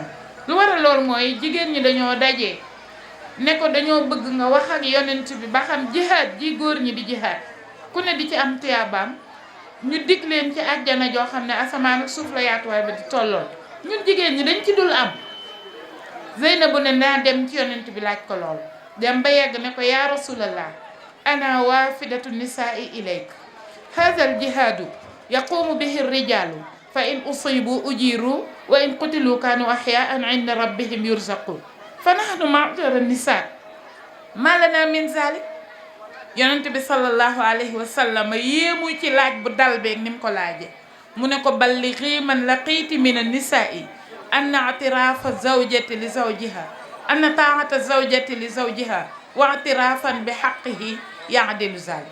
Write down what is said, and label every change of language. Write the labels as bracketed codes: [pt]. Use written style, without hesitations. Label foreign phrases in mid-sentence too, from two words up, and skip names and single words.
[wo] lu waral loolu mooy jigéen ñi dañoo daje ne ko dañoo bëgg nga wax ak yonent bi ba xam jihaad ji góor ñi di jihaad ku ne di ci am tuyaabaam ñu dig leen ci àjjana joo xam ne asamaan ak suuf la yaatuwaay ba di tolloon ñun jigéen ñi dañ ci dul am. Zeynabu ne naa dem ci yonent bi laaj ko lool dem ba yegg ne ko [ar] يا رسول الله أنا وافدة النساء إليك هذا الجهاد يقوم به الرجال فإن أصيبوا أجروا وإن قتلوا كانوا أحياء عند ربهم يرزقون فنحن معشر النساء ما لنا من ذلك. [wo] yonent bi [ar] صلى الله عليه وسلم [wo] yéemu ci laaj bu dal beeg ni mu ko laaje mu ne ko [ar] بلغي من لقيت من النساء أن اعتراف الزوجة لزوجها أن طاعة الزوجة لزوجها واعترافا بحقه يعدل ذلك.